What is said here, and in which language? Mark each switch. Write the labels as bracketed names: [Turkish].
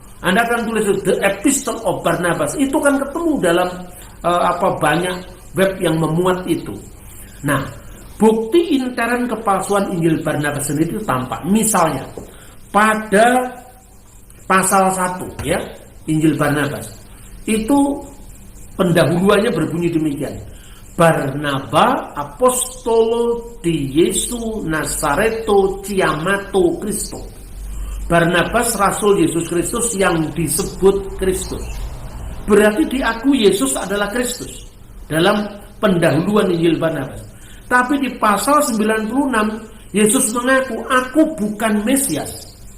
[Indonesian] Anda akan tulis The Epistle of Barnabas, itu kan ketemu dalam banyak web yang memuat itu. Nah, bukti intern kepalsuan Injil Barnabas sendiri itu tampak. Misalnya pada pasal 1 ya, Injil Barnabas itu pendahuluannya berbunyi demikian. [Italian] Barnaba apostolo di Yesu Nazareto Chiamato Cristo. [Indonesian] Barnabas Rasul Yesus Kristus yang disebut Kristus. Berarti diakui Yesus adalah Kristus dalam pendahuluan Injil Barnabas. Tapi di pasal 96 Yesus mengaku, aku bukan Mesias.